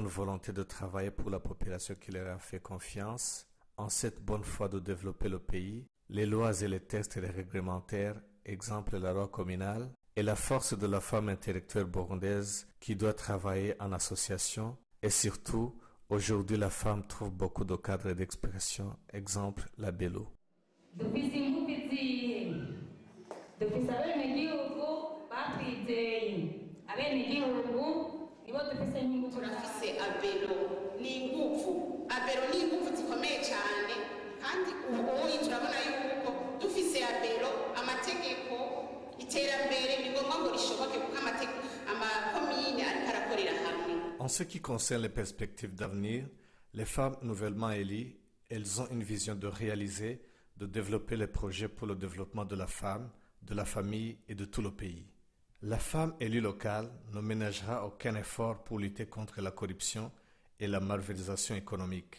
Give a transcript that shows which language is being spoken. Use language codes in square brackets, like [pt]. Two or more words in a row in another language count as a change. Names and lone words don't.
[fr] volonté de travailler pour la population qui leur a fait confiance, en cette bonne foi de développer le pays, les lois et les textes et les réglementaires, exemple la loi communale, et la force de la femme intellectuelle burundaise qui doit travailler en association, et surtout, aujourd'hui la femme trouve beaucoup de cadres d'expression, exemple la Bello. [rn] Turafise abelo ni ingufu zikomeye cyane kandi ubu turabona yuko dufise abelo amategeko iterambere ni ngombwa ngo rishoboke kuko amakomine ariko arakorera hamwe. [fr] En ce qui concerne les perspectives d'avenir, les femmes nouvellement élues, elles ont une vision de réaliser, de développer les projets pour le développement de la femme, de la famille et de tout le pays. La femme élue locale ne ménagera aucun effort pour lutter contre la corruption et la malversation économique.